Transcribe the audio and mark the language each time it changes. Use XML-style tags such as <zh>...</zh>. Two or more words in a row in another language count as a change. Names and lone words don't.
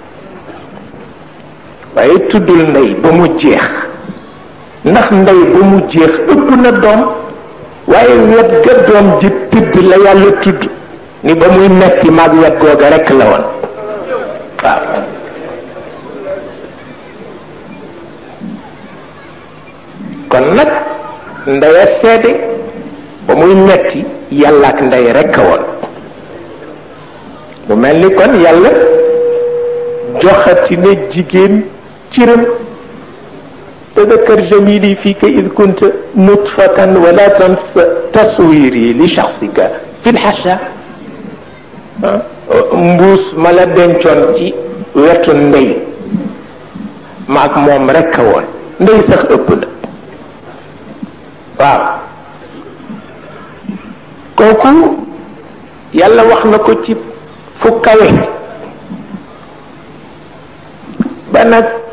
<wo>waaye tuddul ndey ba mu jeex ndax ndey ba mu jeex ëpp na doom waaye wet ga doom ji tëdd la yàlla tudd ni ba muy metti maag wet googa rekk la woon waaw kon nag ndey a seede ba muy metti yàlla ak ndey rekk a woon mu mel ni kon yàlla joxati na jigéen ciram</wo> <ar>تذكر جميلي فيك إذ كنت نطفة ولا تنسى تصويري لشخصك في الحشا</ar> <wo>mbuus ma la dencoon ci wetu ndey maag moom rekk a woon ndey sax ëpp la waaw kooku yàlla wax na ko ci fu kawe ba nag</wo>